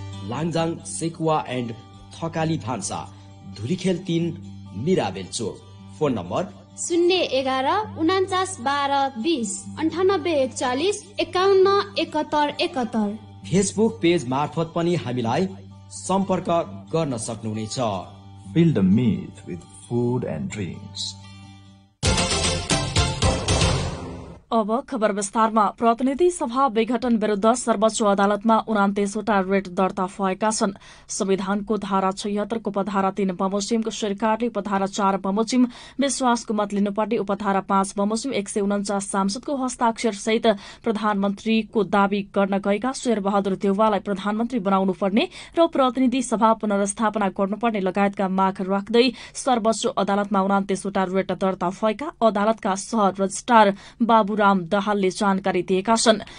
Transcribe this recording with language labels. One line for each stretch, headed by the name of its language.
Nepali: लाङजाङ sekuwa and Thakali भान्सा, Dhulikhel 3, Mirabel चोक। Phone number 011 49 12 20 98 41 51 71 71। Facebook page मार्फत पनि हामीलाई सम्पर्क गर्न सक्नुहुनेछ।
English: Build a myth with food and drinks.
Nepali: अब खबर विस्तारमा। प्रतिनिधि सभा विघटन विरूद्ध सर्वोच्च अदालतमा 29 वटा रिट दर्ता भएका छन्। संविधानको धारा 76 को उपधारा 3 बमोजिमको सरकारले उपधारा 4 बमोजिम विश्वासको मत लिनुपर्ने, उपधारा 5 बमोजिम 149 सांसदको हस्ताक्षर सहित प्रधानमन्त्रीको दावी गर्न गएका शेरबहादुर देउवालाई प्रधानमन्त्री बनाउनु पर्ने र प्रतिनिधि सभा पुनर्स्थापना गर्नुपर्ने लगायतका माग राख्दै सर्वोच्च अदालतमा 29 वटा रिट दर्ता भएका अदालतका सह रजिस्ट्रार बाबु राम दाहालले जानकारी दिएका छन्।